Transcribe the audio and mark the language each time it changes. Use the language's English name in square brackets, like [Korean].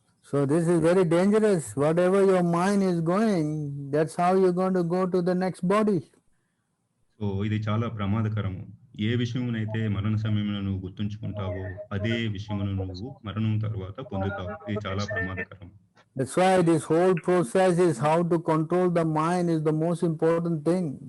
[English] So this is very dangerous. Whatever your mind is going, that's how you're going to go to the next body. [Telugu] So ఇది చాలా ప్రమాదకరము. ఏ విషయమునైతే మరణ సమయమున నువ్వు గుర్తుంచుకుంటావో అదే విషయమును నువ్వు మరణం తర్వాత పొందుతావు. ఇది చాలా ప్రమాదకరం. [English] That's why this whole process is how to control the mind is the most important thing.